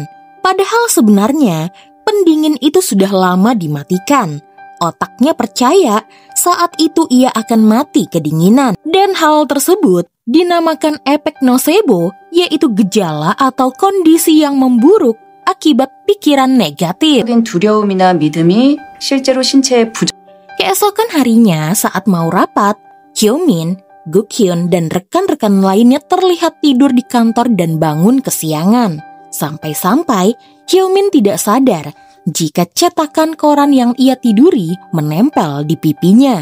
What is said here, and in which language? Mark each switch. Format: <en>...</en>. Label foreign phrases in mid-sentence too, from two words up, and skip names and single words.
<id>Padahal sebenarnya pendingin itu sudah lama dimatikan. Otaknya percaya saat itu ia akan mati kedinginan. Dan hal tersebut dinamakan efek nocebo, yaitu gejala atau kondisi yang memburuk akibat pikiran negatif.</id> <ko>두려움이나 믿음이 실제로 신체에</ko> <id>Keesokan harinya saat mau rapat, Hyo-min, Guk-hyun, dan rekan-rekan lainnya terlihat tidur di kantor dan bangun kesiangan. Sampai-sampai Hyo-min tidak sadar jika cetakan koran yang ia tiduri menempel di pipinya.</id>